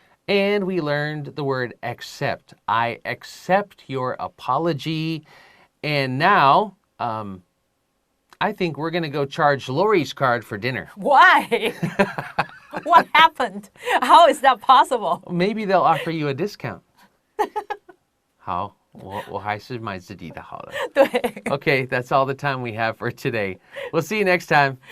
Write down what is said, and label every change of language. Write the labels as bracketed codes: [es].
[en] And we learned the word accept. I accept your apology. And now, I think we're going to go charge Laurie's card for dinner. Why? What happened? How is that possible? Maybe they'll offer you a discount. [zh] 好，我还是买自己的好了。对， [en] Okay, that's all the time we have for today. We'll see you next time.